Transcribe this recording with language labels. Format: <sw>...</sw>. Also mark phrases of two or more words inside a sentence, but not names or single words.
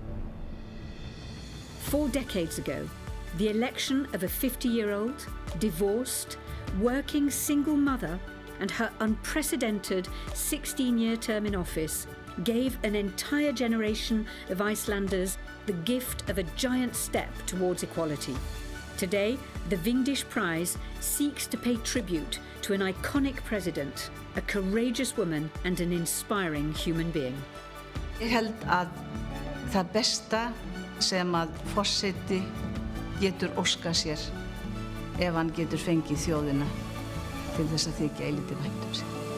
<en>4 decades ago, the election of a 50-year-old, divorced, working single mother and her unprecedented 16-year term in office gave an entire generation of Icelanders the gift of a giant step towards equality. Today, the Vigdis Prize seeks to pay tribute to an iconic president, a courageous woman and an inspiring human being.</en> <is>Ég held að það besta sem að forseti getur óskað sér ef hann getur fengið þjóðina til þess að þykja eilítið vænt sig.</is>